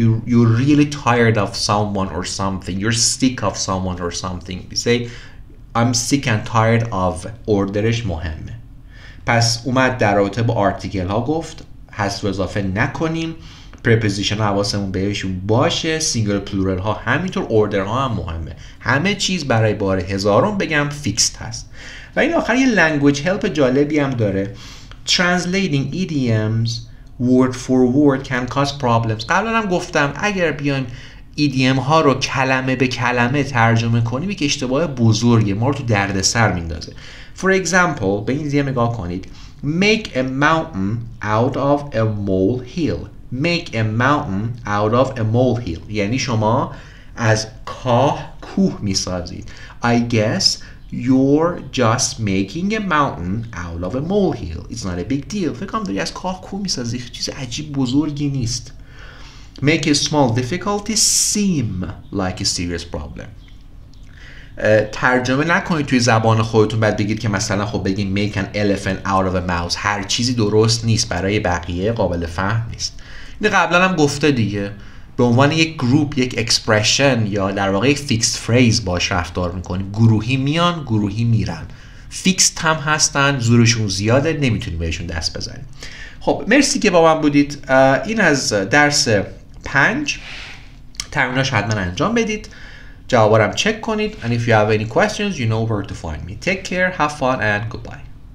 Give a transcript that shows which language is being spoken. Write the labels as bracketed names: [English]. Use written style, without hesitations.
[English] You're really tired of someone or something. You're sick of someone or something. You say I'm sick and tired of. [Persian] اوردرش مهمه. پس اومد در رابطه با آرتیکل ها گفت حذف و اضافه نکنیم. پرپوزیشن حواسمون بهشون باشه. سینگل پلورال ها همینطور، اوردر ها هم مهمه. همه چیز برای بار هزارم بگم فیکسد هست. و این آخر یه لنگویج هلپ جالبی هم داره. [English] Translating idioms word for word can cause problems. [Persian] قبلا هم گفتم اگر بیایم EDM ها رو کلمه به کلمه ترجمه کنیم یک اشتباه بزرگه، ما رو تو دردسر میندازه. [English] For example [Persian] به این EDM نگاه کنید. [English] Make a mountain out of a molehill. Make a mountain out of a molehill. [Persian] یعنی شما از کاه کوه میسازید. [English] I guess you're just making a mountain out of a molehill. It's not a big deal. [Persian] فکر کنم داری از کاه کوه میسازی، چیز عجیب بزرگی نیست. [English] Make a small difficulty seem like a serious problem. [Persian] ترجمه نکنید توی زبان خودتون بعد بگید که مثلا خب بگید [English] make an elephant out of a mouse. [Persian] هر چیزی درست نیست، برای بقیه قابل فهم نیست. این قبلا هم گفته دیگه، به عنوان یک گروپ، یک اکسپرشن یا در واقع یک فیکسد فریز باش رفتار میکنیم. گروهی میان، گروهی میرن. فیکسد هم هستن، زورشون زیاده، نمیتونیم بهشون دست بزنیم. خب مرسی که با من بودید. این از درس 5. تمریناش حتما انجام بدید، جوابارم چک کنید. [English] And if you have any questions, you know where to find me. Take care, have fun and goodbye.